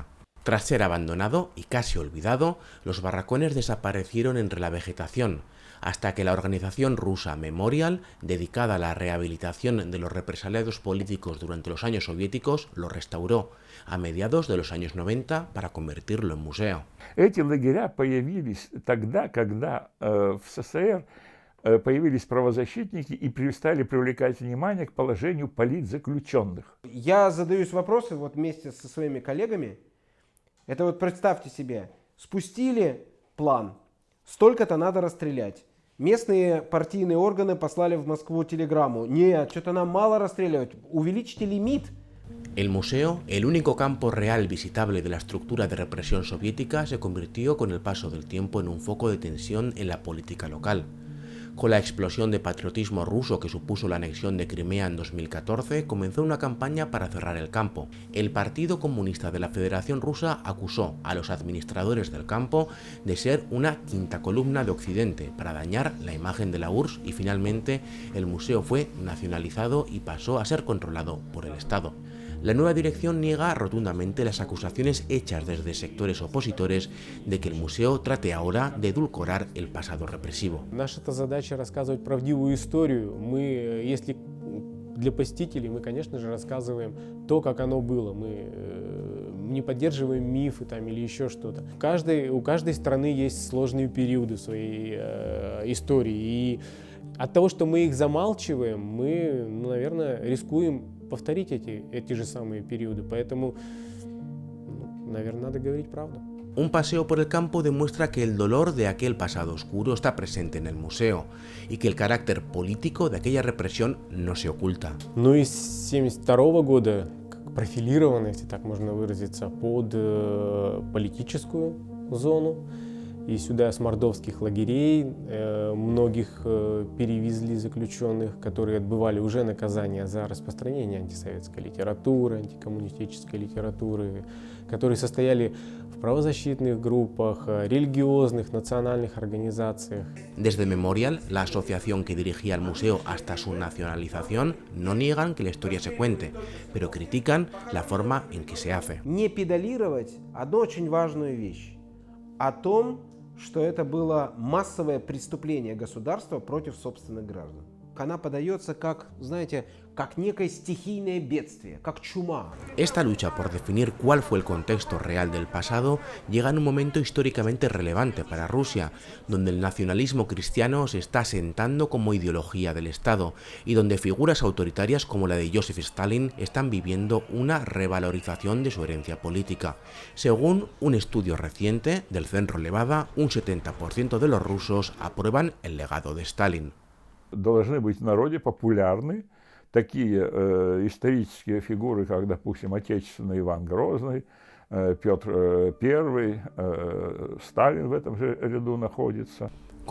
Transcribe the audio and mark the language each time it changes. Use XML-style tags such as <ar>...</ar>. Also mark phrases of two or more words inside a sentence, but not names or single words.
<es>Tras ser abandonado y casi olvidado, los barracones desaparecieron entre la vegetación, hasta que la organización rusa Memorial, dedicada a la rehabilitación de los represaliados políticos durante los años soviéticos, lo restauró a mediados de los años 90 para convertirlo en museo.</es> <ru>Эти лагеря появились тогда, когда в СССР появились правозащитники и перестали привлекать внимание к положению политзаключенных. Я задаюсь вопросом вот вместе со своими коллегами. Это вот представьте себе, спустили план, столько-то надо расстрелять. Местные партийные органы послали в Москву телеграмму. Нет, что-то нам мало расстреливать, увеличьте лимит.</ru> <es>El museo, el único campo real visitable de la estructura de represión soviética, se convirtió con el paso del tiempo en un foco de tensión en la política local. Con la explosión de patriotismo ruso que supuso la anexión de Crimea en 2014, comenzó una campaña para cerrar el campo. El Partido Comunista de la Federación Rusa acusó a los administradores del campo de ser una quinta columna de Occidente para dañar la imagen de la URSS y finalmente el museo fue nacionalizado y pasó a ser controlado por el Estado. La nueva dirección niega rotundamente las acusaciones hechas desde sectores opositores de que el museo trate ahora de edulcorar el pasado represivo.</es> <ru>Наша задача рассказывать правдивую историю. Мы, если для посетителей, мы, конечно же, рассказываем то, как оно было. Мы не поддерживаем мифы там, или еще что-то. У каждой страны есть сложные периоды своей истории. И от того, что мы их замалчиваем, мы, наверное, рискуем повторить эти же самые периоды, поэтому, наверное, надо говорить правду.</ru> <es>Un paseo por el campo demuestra que el dolor de aquel pasado oscuro está presente en el museo y que el carácter político de aquella represión no se oculta.</es> <ru>Ну и с 1972 года профилировано, если так можно выразиться, под политическую зону. И сюда с мордовских лагерей многих перевезли заключенных, которые отбывали уже наказание за распространение антисоветской литературы, антикоммунистической литературы, которые состояли в правозащитных группах, религиозных, национальных организациях.</ru> <es>Desde Memorial, la asociación que dirigía el museo hasta su nacionalización, no niegan que la historia se cuente, pero critican la forma en que se hace.</es> <ru>Не педалировать одну очень важную вещь. О том, что это было массовое преступление государства против собственных граждан. Она подается как, знаете, как некое стихийное бедствие, как чума.</ru> <es>Esta lucha por definir cuál fue el contexto real del pasado llega en un momento históricamente relevante para Rusia, donde el nacionalismo cristiano se está asentando como ideología del Estado y donde figuras autoritarias como la de Joseph Stalin están viviendo una revalorización de su herencia política. Según un estudio reciente del Centro Levada, un 70% de los rusos aprueban el legado de Stalin.</es> <ru>Должны быть в народе популярны такие исторические фигуры, как, допустим, отечественный Иван Грозный, Петр I, Сталин в этом же ряду находится.</ru>